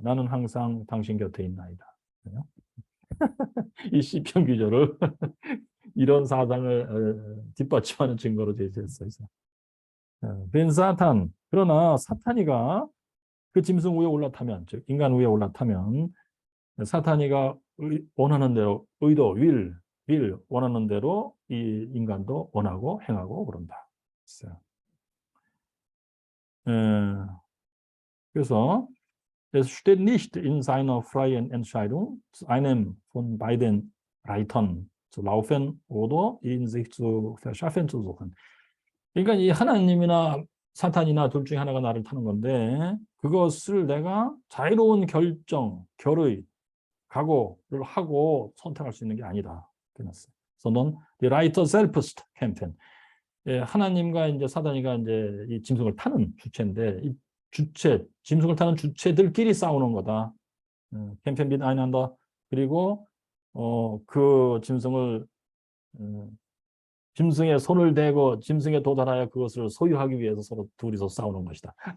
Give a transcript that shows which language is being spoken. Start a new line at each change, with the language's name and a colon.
Korean: 나는 항상 당신 곁에 있나이다. 이 시편 기조를 이런 사상을 뒷받침하는 증거로 제시했어요. 벤사탄. 그러나 사탄이가 그 짐승 위에 올라타면, 즉 인간 위에 올라타면 사탄이가 원하는 대로 will 원하는 대로 이 인간도 원하고 행하고 그런다. 그래서
German: es steht nicht in seiner freien Entscheidung, zu einem von beiden Reitern zu laufen oder ihn sich zu verschaffen zu suchen.
Korean: 그러니까 이 하나님이나 사탄이나 둘 중에 하나가 나를 타는 건데 그것을 내가 자유로운 결정, 결의, 각오를 하고 선택할 수 있는 게 아니다.
German: sondern die Reiter selbst kämpfen.
Korean: 예, 하나님과 이제 사단이가 이제 이 짐승을 타는 주체인데 이 짐승을 타는 주체들끼리 싸우는 거다.
German: 캠펜 빈 아이난다.
Korean: 그리고 그 짐승을 짐승에 손을 대고 짐승에 도달하여 그것을 소유하기 위해서 서로 둘이서 싸우는 것이다.